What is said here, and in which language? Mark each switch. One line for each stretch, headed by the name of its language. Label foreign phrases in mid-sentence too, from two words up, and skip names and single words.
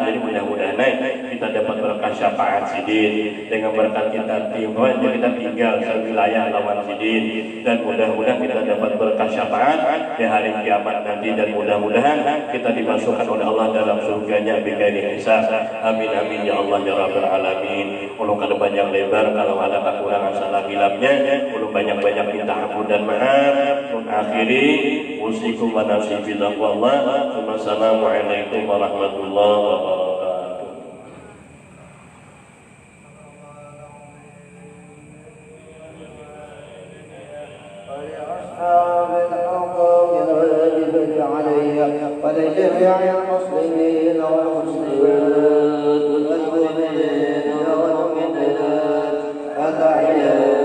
Banjar: Jadi mudah-mudahan kita dapat berkah syafaat sidin dengan berkat kita tinggal kita tinggal di wilayah lawan sidin, dan mudah-mudahan kita dapat berkah syafaat di hari kiamat nanti, dan mudah-mudahan kita dimasukkan oleh Allah dalam surganya
Arabic: بغير حساب. آمين آمين يا الله يا رب العالمين.
Banjar: Ulun kada panjang lebar, kalau ada kekurangan salah hilapnya ulun banyak-banyak minta ampun dan maaf.
Arabic: من آخري أوصيكم ونفسي في تقوى الله. السلام عليكم ورحمة الله وبركاته. ولأصحاب الحقوق الواجبة عليها ولجميع المسلمين والمسلمات والمؤمنين والمؤمنات الأحياء